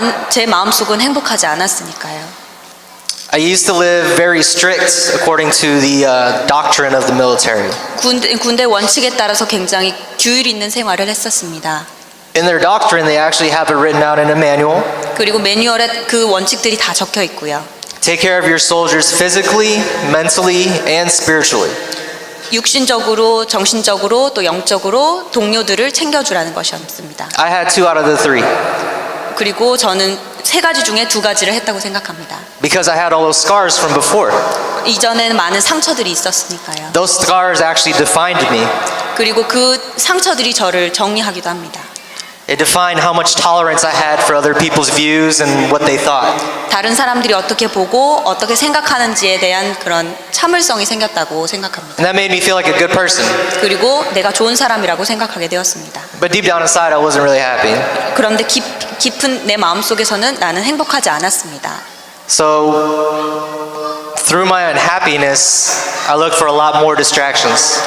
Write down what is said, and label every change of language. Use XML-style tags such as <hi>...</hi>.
<ko>제 마음속은 행복하지 않았으니까요.</ko> <en>I used to live very strict according to the doctrine of the military.</en> <ko>군대 원칙에 따라서 굉장히 규율 있는 생활을 했었습니다.</ko> <en>In their doctrine, they actually have it written out in a manual.</en> <ko>그리고 매뉴얼에 그 원칙들이 다 적혀 있고요.</ko> <en>Take care of your soldiers physically, mentally, and spiritually.</en> <ko>육신적으로, 정신적으로, 또 영적으로 동료들을 챙겨주라는 것이었습니다.</ko> <en>I had 2 out of the 3</en> <ko>그리고 저는 3가지 중에 2가지를 했다고 생각합니다.</ko> <en>because I had all those scars from before.</en> <ko>이전에는 많은 상처들이 있었으니까요.</ko> <en>Those scars actually defined me.</en> <ko>그리고 그 상처들이 저를 정리하기도 합니다.</ko> <en>It defined how much tolerance I had for other people's views and what they thought.</en> <ko>다른 사람들이 어떻게 보고 어떻게 생각하는지에 대한 그런 참을성이 생겼다고 생각합니다.</ko> <en>And that made me feel like a good person.</en> <ko>그리고 내가 좋은 사람이라고 생각하게 되었습니다.</ko> <en>But deep down inside, I wasn't really happy.</en> <ko>그런데 깊은 내 마음속에서는 나는 행복하지 않았습니다.</ko> <en>So through my unhappiness, I looked for a lot more distractions.</en>